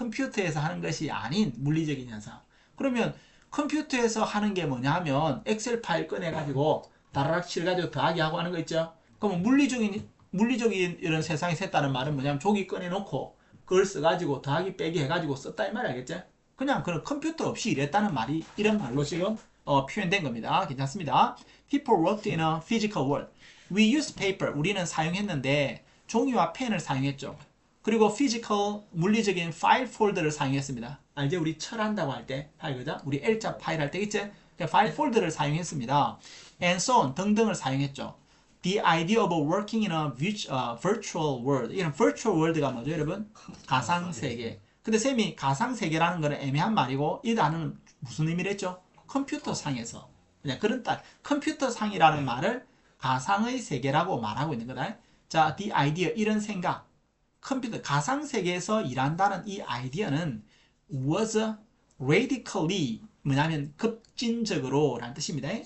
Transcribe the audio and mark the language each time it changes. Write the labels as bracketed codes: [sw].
[ko] 컴퓨터에서 하는 것이 아닌 물리적인 현상. 그러면 컴퓨터에서 하는 게 뭐냐 하면 엑셀 파일 꺼내가지고 다라락 칠가지고 더하기 하고 하는 거 있죠? 그러면 물리적인 이런 세상에서 했다는 말은 뭐냐면 종이 꺼내놓고 그걸 써가지고 더하기 빼기 해가지고 썼다 이 말 알겠죠? 그냥 그런 컴퓨터 없이 일했다는 말이 이런 말로 지금 표현된 겁니다. 괜찮습니다. [en] People worked in a physical world. We used paper. [ko] 우리는 사용했는데 종이와 펜을 사용했죠. 그리고 physical, 물리적인 파일 폴더를 사용했습니다. 알죠? 우리 철한다고 할 때 파일, 그죠? 우리 L자 파일 할 때 있지? 파일 폴더를 사용했습니다. [en] And so on [ko] 등등을 사용했죠. [en] The idea of working in a virtual world. [ko] 이런 virtual world가 뭐죠, 여러분? 가상세계. 근데 쌤이 가상세계라는 거는 애매한 말이고 이 단어는 무슨 의미를 했죠? 컴퓨터상에서. 그냥 그런 딸. 컴퓨터상이라는 말을 가상의 세계라고 말하고 있는 거다. 자, the idea, 이런 생각. 컴퓨터, 가상세계에서 일한다는 이 아이디어는 [en] was radically, [ko] 뭐냐면 급진적으로 라는 뜻입니다.